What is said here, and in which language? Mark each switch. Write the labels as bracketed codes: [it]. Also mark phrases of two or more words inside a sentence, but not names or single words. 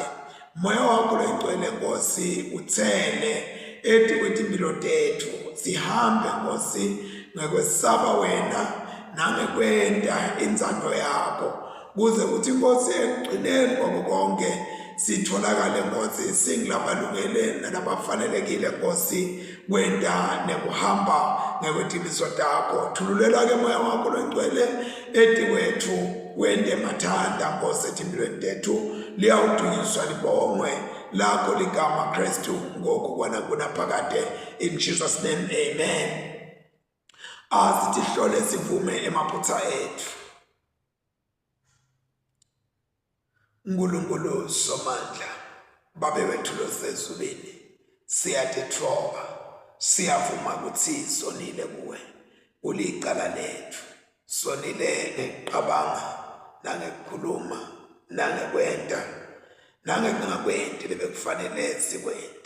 [ss] Moya wakho loyingcwele Nkosi uthele ethi kwethi impilo tethu sihambe Nkosi ngekwesaba wena nangekwenda inzando yakho, kuze uthi Nkosi ekugcineni kwako konke sitholakale Nkosi singilabalungele nalabafanelekile Nkosi kwenda nekuhamba ngekwetimiso takho. Thululela ke moya wakho loyingcwele ethi kwethu wende mathanda Nkosi ethi empilweni tethu liyawudunyiswa libongwe lakho ligama Kristu ngoku kwana kunaphakade. [en] In Jesus name, amen. [ss] Asithi hlole sivume emaphutha ethu. Nkulunkulu somandla, babe wethu losezulwini, siyathethoba, siyavuma ukuthi sonile kuwe, ulicala lethu, sonile ngekuqabanga nangekukhuluma nangekwenda nangekungakwendi lebekufanele sikwende.